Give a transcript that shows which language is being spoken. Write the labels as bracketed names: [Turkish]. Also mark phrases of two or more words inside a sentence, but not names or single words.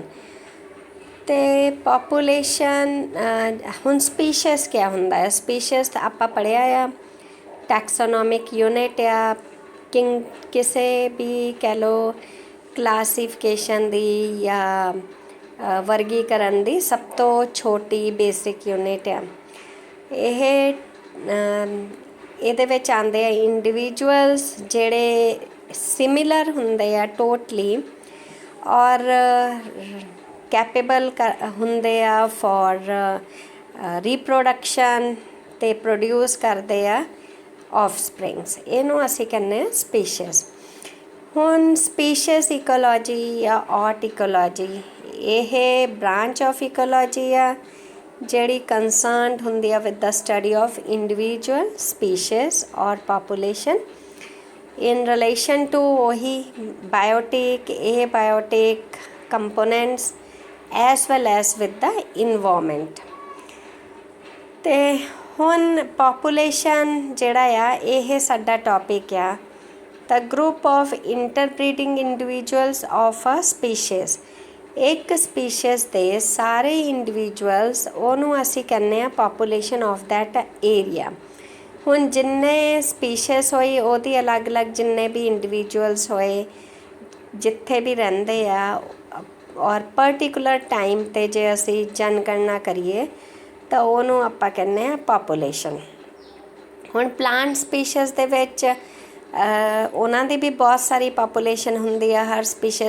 [Punjabi] ਤੋ ਪਾਪੂਲੇਸ਼ਨ ਹੁਣ ਸਪੀਸ਼ੀਜ਼ ਕਿਆ ਹੁੰਦਾ ਹੈ? ਸਪੀਸ਼ੀਜ਼ ਤਾਂ ਆਪਾਂ ਪੜ੍ਹਿਆ ਆ, [English] taxonomic unit [Punjabi] ਆ, ਕਿਸੀ ਭੀ ਕਹਿ ਲੋ ਕਲਾਸੀਫਿਕੇਸ਼ਨ ਦੀ ਯਾ ਵਰਗੀਕਰਣ ਦੀ ਸਭ ਤੋਂ ਛੋਟੀ [English] basic unit [Punjabi] आ। ਇਹਦੇ ਵਿੱਚ ਆਉਂਦੇ ਆ ਇੰਡੀਵਿਜੂਅਲਸ ਜਿਹੜੇ ਸਿਮਿਲਰ ਹੁੰਦੇ ਆ ਟੋਟਲੀ ਔਰ कैपेबल ਹੁੰਦੇ ਆ [English] for reproduction [Punjabi] ਤੇ ਪ੍ਰੋਡਿਊਸ ਕਰਦੇ ਆ ਆਫਸਪ੍ਰਿੰਗਸ। ਇਹਨੂੰ ਅਸੀਂ ਕਹਿੰਦੇ ਆ ਸਪੀਸ਼ੀਜ਼। ਹੁਣ [English] species ecology [Punjabi] ਜਾਂ [English] aut ecology [Punjabi] ਇਹ [English] branch of ecology [Punjabi] ਆ ਜਿਹੜੀ ਕੰਸਰਨਡ ਹੁੰਦੀ ਆ [English] with the study of individual species [Punjabi] ਔਰ ਪਾਪੂਲੇਸ਼ਨ [English] in relation to [Punjabi] वही [English] biotic, abiotic components as well as with the environment। [Punjabi] ਤੇ ਹੁਣ population ਜਿਹੜਾ ਆ ਇਹ ਸਾਡਾ ਟੌਪਿਕ ਆ [English] the group of interbreeding individuals of a species। [Punjabi] ਇੱਕ ਸਪੀਸ਼ੀਜ਼ ਦੇ ਸਾਰੇ ਇੰਡੀਵਿਜੂਅਲਸ ਉਹਨੂੰ ਅਸੀਂ ਕਹਿੰਦੇ ਆ [English] population of that area। [Punjabi] ਹੁਣ ਜਿੰਨੇ ਸਪੀਸ਼ੀਜ਼ ਹੋਈ ਉਹਦੀ ਅਲੱਗ ਅਲੱਗ ਜਿੰਨੇ ਵੀ ਇੰਡੀਵਿਜੂਅਲਸ ਹੋਏ ਜਿੱਥੇ ਵੀ ਰਹਿੰਦੇ ਆ ਔਰ [English] particular time [Punjabi] 'ਤੇ ਜੇ ਅਸੀਂ ਜਨਗਣਨਾ ਕਰੀਏ ਤਾਂ ਉਹਨੂੰ ਆਪਾਂ ਕਹਿੰਦੇ ਆ ਪਾਪੂਲੇਸ਼ਨ। ਹੁਣ [English] plant species [Punjabi] ਦੇ ਵਿੱਚ ਉਹਨਾਂ ਦੀ ਵੀ ਬਹੁਤ ਸਾਰੀ ਪਾਪੂਲੇਸ਼ਨ ਹੁੰਦੀ ਆ ਹਰ ਸਪੀਸ਼ੀਜ਼।